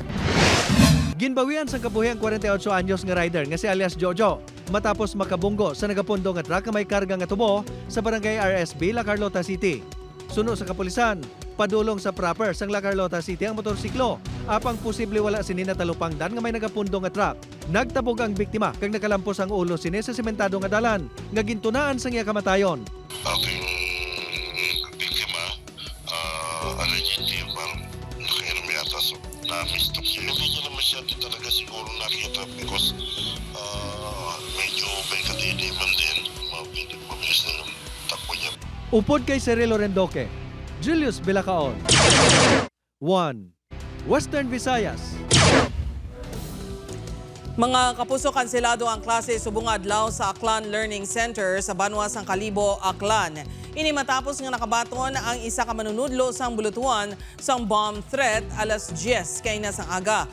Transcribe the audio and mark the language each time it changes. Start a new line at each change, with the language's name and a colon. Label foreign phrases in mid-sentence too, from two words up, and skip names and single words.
Hiligaynon: Ginbawian sang kabuhi ang 48 anyos nga rider nga si alias Jojo matapos makabunggo sa nagapundo nga truck nga may karga nga tubo sa barangay RSB La Carlota City. Suno sa kapulisan, padulong sa proper sang La Carlota City ang motorsiklo apang posible wala sini natalupangdan nga may nagapundo nga truck. Nagtabog ang biktima kag nakalampos ang ulo sini sa sementado nga dalan nga gintunaan sang iya kamatayon.
Filipino: Aking biktima, allegedly, parang nakainom yata so na-mistook siya. Hindi niya naman siya talaga siguro nakita because medyo may katidiman din. Mabilis na yung takbo niya.
Hiligaynon: Upod kay Cyril Lorendoque, Julius Bilacaon. 1. Western Visayas. Mga kapuso, kanselado ang klase subong adlaw sa Aklan Learning Center sa Banwas ang Kalibo, Aklan. Ini matapos nga nakabaton ang isa ka manunudlo sang bulutuan sang bomb threat alas 10 kay na sang aga.